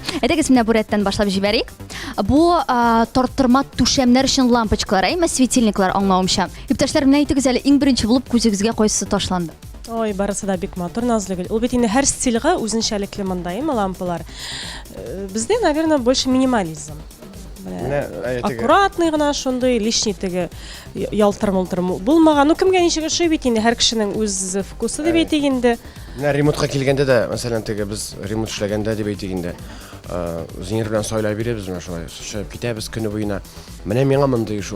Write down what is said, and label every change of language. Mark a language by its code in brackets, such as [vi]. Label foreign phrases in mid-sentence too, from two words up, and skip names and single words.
[tt] Әйдәгез менә бу рәттән башлап җибәрик. Бу тарттырма түшәмнәр өчен лампочкалар, әйме светильниклар аңлавымча. Иптәшләр, менә әйтегез әле, иң беренче булып күзегезгә кайсы ташланды? Ой, барысы да бик матур, Назлыгөл. Ул бит инде һәр стильгә үзенчәлекле мондай лампалар. Бездә, [ru] наверное, больше минимализм. [tt] Аккуратный гына шундый лишний теге ялтыр-мылтыр булмаган. Ну кемгә ничек ошый бит инде һәр кешенең үз вкусы дип әйтик инде. Менә ремонтка килгәндә дә, мәсәлән, теге без ремонт эшләгәндә дип әйтик инде. Зинер белән сайлай бирәбез менә шулай. Шәп китәбез көне буена. Менә миңа мондый шу.